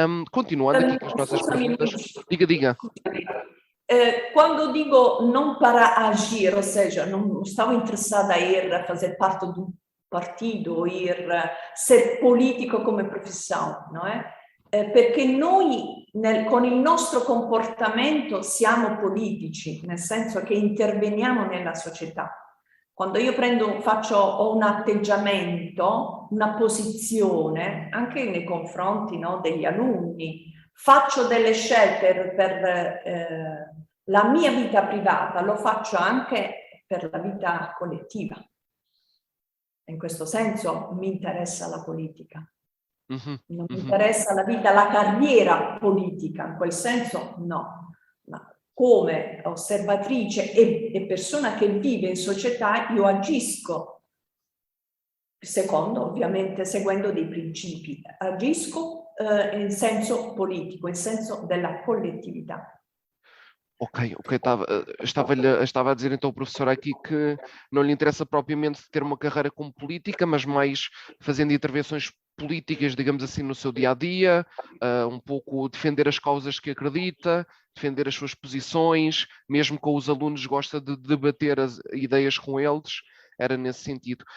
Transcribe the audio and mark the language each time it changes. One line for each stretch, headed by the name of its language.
Portuguese: Continuando aqui com as nossas perguntas. Diga. Quando digo não para agir, ou seja, não estava interessada a ir a fazer parte de um partido, ir ser politico come profissão, não é?
Italian: Perché noi con il nostro comportamento siamo politici, nel senso che interveniamo nella società. Quando io ho un atteggiamento, una posizione, anche nei confronti, no, degli alunni, faccio delle scelte per la mia vita privata, lo faccio anche per la vita collettiva. In questo senso mi interessa la politica. Non mi interessa la vita, la carriera politica, in quel senso no, ma come osservatrice e persona che vive in società io agisco, ovviamente seguendo dei principi, agisco in senso politico, in senso della collettività.
Portuguese: Ok, estava a dizer então o professor aqui que não lhe interessa propriamente ter uma carreira como política, mas mais fazendo intervenções políticas, digamos assim, no seu dia-a-dia, um pouco defender as causas que acredita, defender as suas posições, mesmo com os alunos gosta de debater as ideias com eles, era nesse sentido.